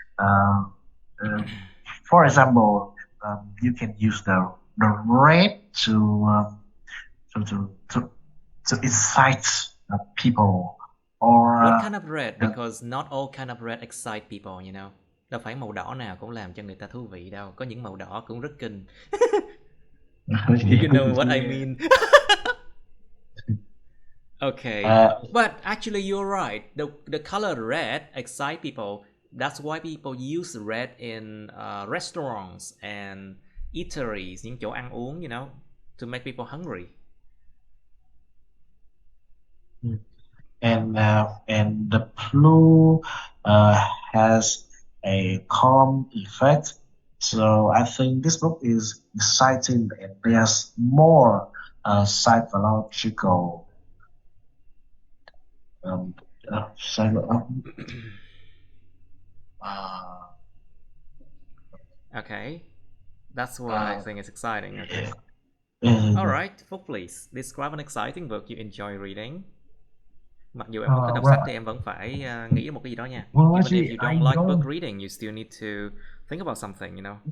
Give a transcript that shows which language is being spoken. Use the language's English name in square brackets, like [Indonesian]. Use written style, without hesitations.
[English] Uh, uh, for example, you can use the red to to to, to excite people, or What kind of red? the Because not all kind of red excite people, you know. [Vietnamese] Đâu phải màu đỏ nào cũng làm cho người ta thú vị đâu. Có những màu đỏ cũng rất kinh. [English] You know what I mean? Okay. But actually you're right. The color red excite people. That's why people use red in restaurants and eateries, [Vietnamese] những chỗ ăn uống, [English] you know, to make people hungry. and the blue has a calm effect. So I think this book is exciting, and there's more psychological um, psycho- uh, Okay. That's what I think is exciting. Okay. uh, Alright, Phúc, please describe an exciting book you enjoy reading. [Vietnamese] Mặc dù em không thích đọc sách [English] Well, [Vietnamese] thì em vẫn phải nghĩ đến một cái gì đó nha. [English] well, Even if actually, you I don't like book don't. reading, you still need to think about something, you know.